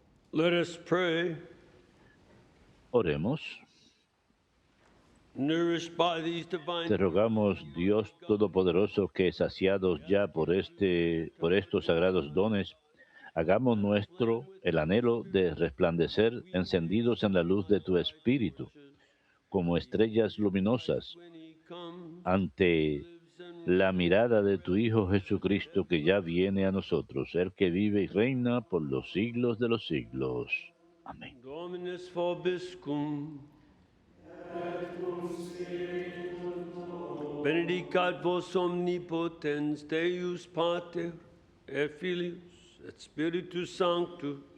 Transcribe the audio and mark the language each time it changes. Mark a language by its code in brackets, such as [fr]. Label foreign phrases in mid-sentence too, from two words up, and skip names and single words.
[en] Let us pray. [es] Oremos. [en] Nourished by these divine [es] Te rogamos, Dios Todopoderoso, que saciados ya por estos sagrados dones, hagamos nuestro el anhelo de resplandecer encendidos en la luz de tu Espíritu, como estrellas luminosas, ante la mirada de tu Hijo Jesucristo, que ya viene a nosotros, el que vive y reina por los siglos de los siglos. Amén. [la] Dominus vobiscum. Benedicat vos omnipotens Deus Pater et Filius et Spiritus Sanctus.